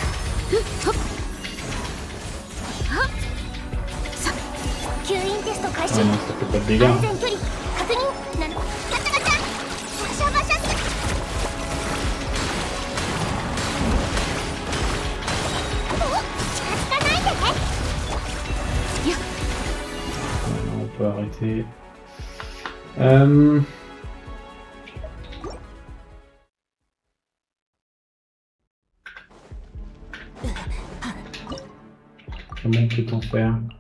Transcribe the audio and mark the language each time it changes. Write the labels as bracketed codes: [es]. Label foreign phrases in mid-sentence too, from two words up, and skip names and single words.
[ja] 吸引テスト開始。 [fr] Ah non, ça fait pas de dégâts. [ja] 安全距離確認ガチャガチャバシャバシャ近づかないで [fr] On peut arrêter. Comment peut-on faire?